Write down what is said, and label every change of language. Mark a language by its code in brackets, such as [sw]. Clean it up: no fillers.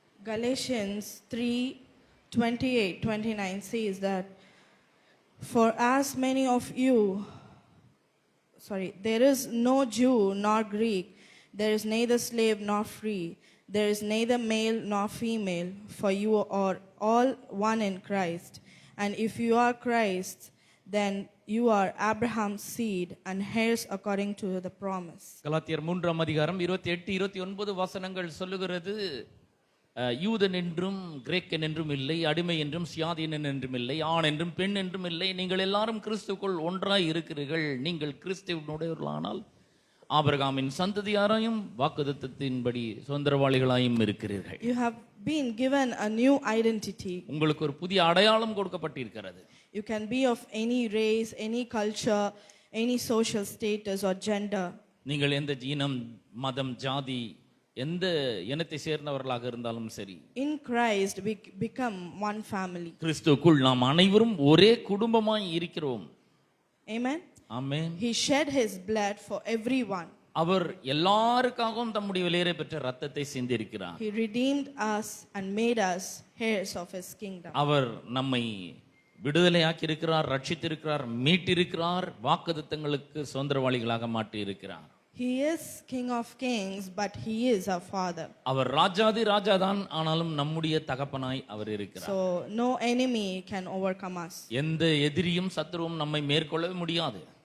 [en] Galatians 3:28-29 says that, for as many of you, there is no Jew nor Greek, there is neither slave nor free, there is neither male nor female, for you are all one in Christ. And if you are Christ, then you are Abraham's seed and heirs according to the promise. [ta] கலாத்தியர் 3ஆம் அதிகாரம் 28-29 வசனங்கள் சொல்லுகிறது, யூதன் என்றும் கிரேக்கன் என்றும் இல்லை, அடிமை என்றும் சியாதீனன் என்றும் இல்லை, ஆண் என்றும் பெண் என்றும் இல்லை, நீங்கள் எல்லாரும் கிறிஸ்துவுக்குள் ஒன்றாய் இருக்கிறீர்கள். நீங்கள் கிறிஸ்துவினுடையவர்களானால் ஆபிரகாமின் சந்ததியாராயும் வாக்குத்தத்தத்தின்படி சுதந்திரவாளிகளாயும் இருக்கிறீர்கள். [en] You have been given a new identity. [ta] உங்களுக்கு ஒரு புதிய அடையாளம் கொடுக்கப்பட்டிருக்கிறது. [en] You can be of any race, any culture, any social status or gender. [ta] நீங்கள் எந்த இனம், மதம், ஜாதி, எந்த இனத்தை சேர்ந்தவர்களாக இருந்தாலும் சரி, [en] in Christ we become one family. [ta] கிறிஸ்துவுக்குள் நாம் அனைவரும் ஒரே குடும்பமாய் இருக்கிறோம். [en] Amen. [ta] Amen. [en] He shed his blood for everyone. [ta] அவர் எல்லாருக்காகவும் தம்முடைய விலையேற பெற்ற இரத்தத்தை சிந்திருக்கிறார். [en] He redeemed us and made us heirs of his kingdom. [ta] அவர் நம்மை விடுதலையாக்கி இருக்கிறார், ரட்சித்திருக்கிறார், மீட்டிருக்கிறார், வாக்குத்தத்தங்களுக்கு சுதந்திரவாளிகளாக மாற்றி இருக்கிறார். [en] He is King of Kings, but he is our Father. [ta] அவர் ராஜாதி ராஜாதான், ஆனாலும் நம்முடைய தகப்பனாய் அவர் இருக்கிறார். [en] So no enemy can overcome us. [ta] எந்த எதிரியும் சத்துருவும் நம்மை மேற்கொள்ளவே முடியாது.